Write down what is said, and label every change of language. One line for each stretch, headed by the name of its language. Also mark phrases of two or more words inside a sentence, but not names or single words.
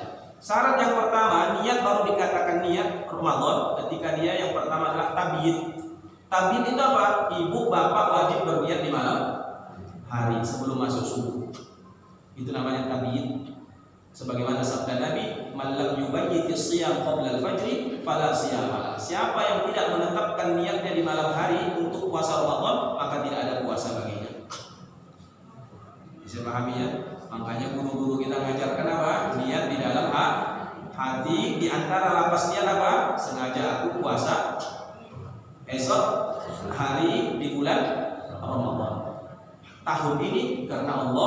Indonesian: Syarat yang pertama, niat baru dikatakan niat Ramadan ketika dia yang pertama adalah tabiyin. Tabiyin itu apa? Ibu bapak wajib berniat di malam hari sebelum masuk subuh. Itu namanya tabiyin. Sebagaimana sabda Nabi,
Arabic: "من لم يبيت الصيام قبل الفجر فلا صيام."
Indonesian: Siapa yang tidak menetapkan niatnya di malam hari untuk puasa Ramadan, maka tidak ada puasa baginya. Bisa pahami ya? Makanya guru-guru kita mengajarkan apa? Niat di dalam hati. Di antara lapas niat apa? Sengaja aku puasa esok hari di bulan Ramadan tahun ini karena Allah.